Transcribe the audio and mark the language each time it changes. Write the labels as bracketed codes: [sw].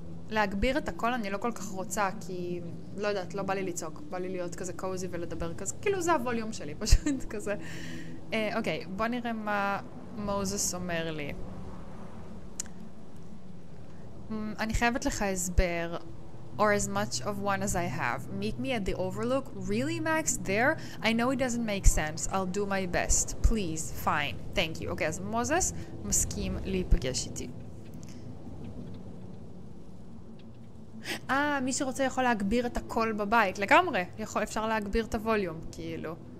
[he] להגביר את הכל אני לא כל כך רוצה, כי לא יודעת, לא בא לי לצעוק, בא לי להיות כזה קוזי ולדבר כזה, כאילו זה הווליום שלי, פשוט כזה. אוקיי, בוא נראה מה מוזס אומר לי. אני חייבת לך הסבר, [en] or as much of one as I have. Meet me at the overlook. Really, Max? There? I know it doesn't make sense. I'll do my best. Please. Fine. Thank you. [he] אוקיי, אז מוזס מסכים להיפגש איתי. מי שרוצה יכול להגביר את הקול בבית. לגמרי. אפשר להגביר את הווליום, כאילו.